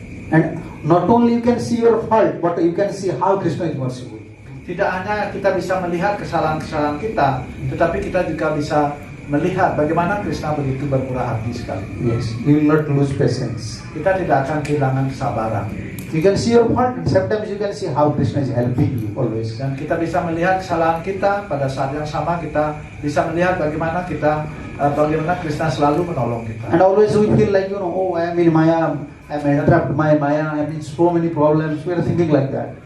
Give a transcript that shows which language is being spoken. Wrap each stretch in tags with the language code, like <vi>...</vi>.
<en>And not only you can see your fault, but you can see how Krishna is merciful.</en> <id>Tidak hanya kita bisa melihat kesalahan-kesalahan kita, tetapi kita juga bisa melihat bagaimana Krishna begitu bermurah hati sekali.</id> <en>Yes, you will not lose patience.</en> <id>Kita tidak akan kehilangan kesabaran.</id> <en>You can see your fault, and sometimes you can see how Krishna is helping you always.</en> <id>Dan kita bisa melihat kesalahan kita, pada saat yang sama kita bisa melihat bagaimana Krishna selalu menolong kita.</id> <en>And always we feel like, oh, I am in Maya, I am entrapped by Maya, I am in so many problems. We are thinking like that.</en>